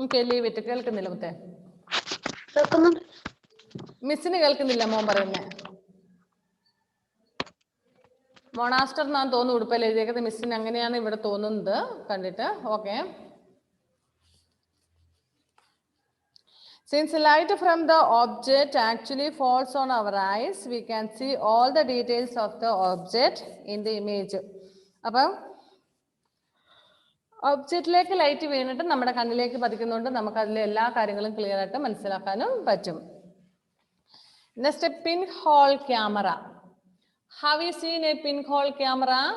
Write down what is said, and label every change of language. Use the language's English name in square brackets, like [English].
[English] Leave it. [Malayalam] കേൾക്കുന്നില്ല മുത്തേ? മിസ്സിന് കേൾക്കുന്നില്ല മോൻ പറയുന്നേ? മൊണാസ്റ്റർ എന്നാണ് തോന്നുന്നു ഉടുപ്പൽ എഴുതിയേക്കുന്നത്. മിസ്സിന് അങ്ങനെയാണ് ഇവിടെ തോന്നുന്നത് കണ്ടിട്ട്. Okay. [English] Since light from the object actually falls on our eyes, we can see all the details of the object in the image. [Malayalam] അപ്പം ഒബ്ജക്റ്റിലേക്ക് ലൈറ്റ് വീണിട്ട് നമ്മുടെ കണ്ണിലേക്ക് പതിക്കുന്നുണ്ട്, നമുക്ക് അതിലെ എല്ലാ കാര്യങ്ങളും ക്ലിയർ ആയിട്ട് മനസ്സിലാക്കാനും പറ്റും. [English] Next, pinhole camera. Have you seen a pinhole camera?